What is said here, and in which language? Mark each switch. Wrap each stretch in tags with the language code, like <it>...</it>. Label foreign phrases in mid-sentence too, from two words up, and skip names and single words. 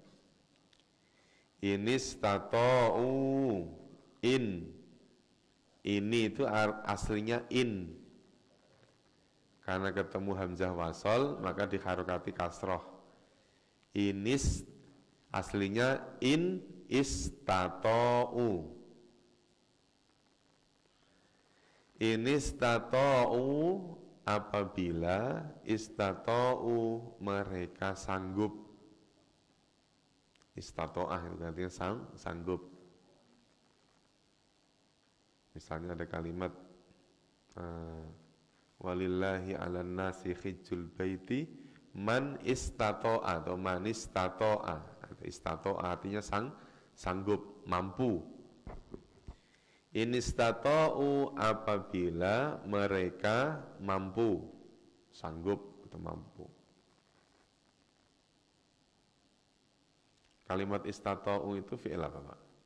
<id>Inistata'u, in, ini itu aslinya in, karena ketemu</id> <ar>همزة وصل</ar> <id>maka diharokati kasroh. Inis aslinya</id> <ar>إن استطاعوا.</ar> <id>Inistata'u, apabila istata'u mereka sanggup. Istata'ah itu artinya sanggup. Misalnya ada kalimat</id> <ar>ولله على الناس حج البيت من استطاع atau من استطاع.</ar> <id>Istata'a artinya sanggup, mampu.</id> <ar>إن استطاعوا,</ar> <id>apabila mereka mampu, sanggup atau mampu. Kalimat istata'u itu fi'il apa, Pak?</id>